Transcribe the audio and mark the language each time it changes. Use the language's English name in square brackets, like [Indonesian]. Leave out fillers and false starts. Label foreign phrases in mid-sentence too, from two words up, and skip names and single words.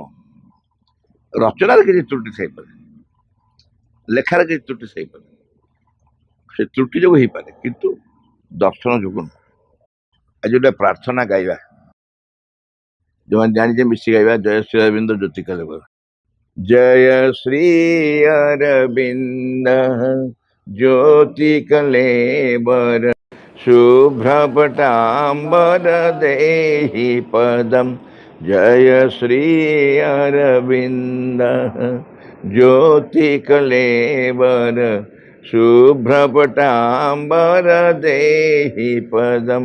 [Odia] ରଚନାରେ କିଛି ତ୍ରୁଟି ଥାଇପାରେ, ଲେଖାରେ କିଛି ତ୍ରୁଟି ଥାଇପାରେ, ସେ ତ୍ରୁଟି ଯୋଗୁଁ ହେଇପାରେ, କିନ୍ତୁ ଦର୍ଶନ ଯୋଗୁଁ ନୁହଁ। ଆଜି ଗୋଟେ ପ୍ରାର୍ଥନା ଗାଇବା, ଯୋଉମାନେ ଜାଣିଛେ ମିଶି ଗାଇବା, [Sanskrit] ଜୟ ଶ୍ରୀ ଅରବିନ୍ଦ ଜ୍ୟୋତି କଲେବର। जय श्री अरविंद ज्योति कलेबर शुभ्रपटाम्बर देहि पदम। जय श्री अरविंद ज्योति कलेबर शुभ्रपटाम्बर देहि पदम।